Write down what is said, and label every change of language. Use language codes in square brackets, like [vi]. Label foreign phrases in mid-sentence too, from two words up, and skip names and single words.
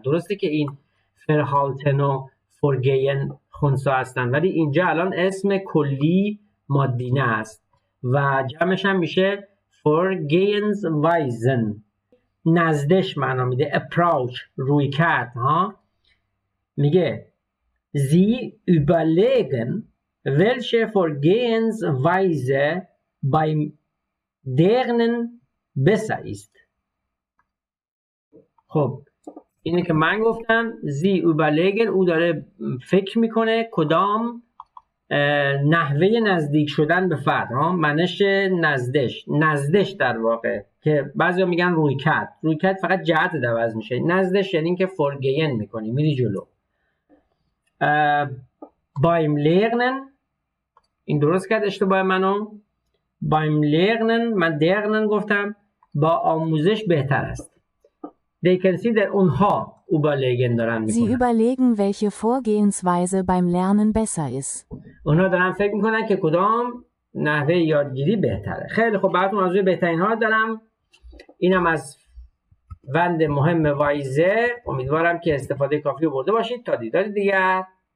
[fa] درسته که این فرهالتن و فورگین خنثی هستن ولی اینجا الان اسم کلی مادینه است و جمعش هم میشه vorgehensweisen. نزدش معنا میده approach، روی کرد ها. [de] میگه Sie überlegen welche Vorgehensweise beim Lernen besser ist. [fa] خب اینه که من گفتم [de] Sie überlegen، [fa] او داره فکر میکنه کدام نحوه نزدیک شدن به فرد ها. معنیش نزدش در واقع که بعضیا میگن روی کرد فقط جهت عوض میشه. نزدش یعنی که فورگین میکنی، میری جلو. [de] beim Lernen، [fa] این درست کرد اشتباه منو. [de] beim Lernen، [fa] من درنن گفتم، با آموزش بهتر است. [en] they consider، [fa] اونها überlegen دارن Sie میکنن. [de] überlegen, welche Vorgehensweise beim Lernen besser ist. [fa] اونها دارن فکر میکنن که کدام نحوه یادگیری بهتره. خیلی خب، براتون موضوع بهترین ها دارم. اینم از وند مهم وایزه. امیدوارم که استفاده کافی رو برده باشید. تا دیدار دیگر.